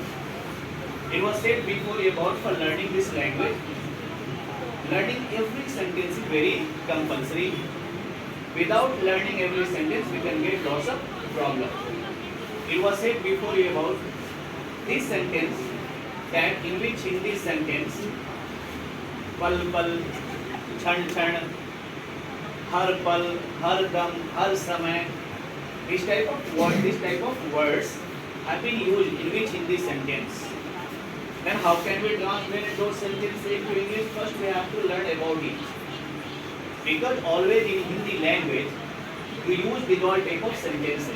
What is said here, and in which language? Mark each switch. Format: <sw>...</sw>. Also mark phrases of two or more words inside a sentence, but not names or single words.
<en>It was said before about for learning this language, learning every sentence is very compulsory. Without learning every sentence, we can get lots of problems. It was said before about this sentence, that in which in this sentence,</en> <hi>पल पल, क्षण क्षण, हर पल, हर दम, हर समय,</hi> <en>this type of words have been used in which in this sentence. Then how can we translate those sentences into English? First we have to learn about it. Because always in Hindi language, we use the all type of sentences.</en>